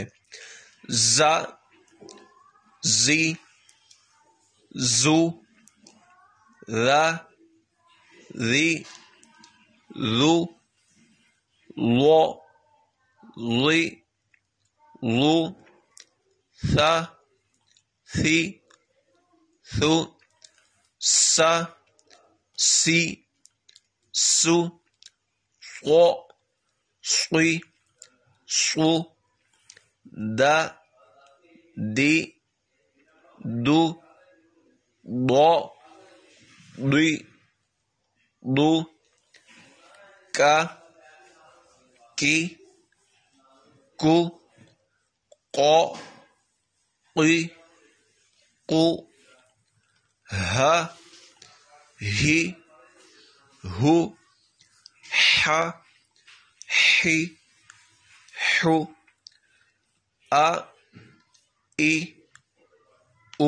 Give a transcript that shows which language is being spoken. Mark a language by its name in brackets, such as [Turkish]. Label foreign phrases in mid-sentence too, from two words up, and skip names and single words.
[Arabic] زا زی زو را ری رو لو لی لو ثا ثی ثو سا سی سو قو صی صو دا دی دو ضو ضی ضو کا کی کو قو قی قو ہا ہی ہو ہا ہی ہو آ ای او۔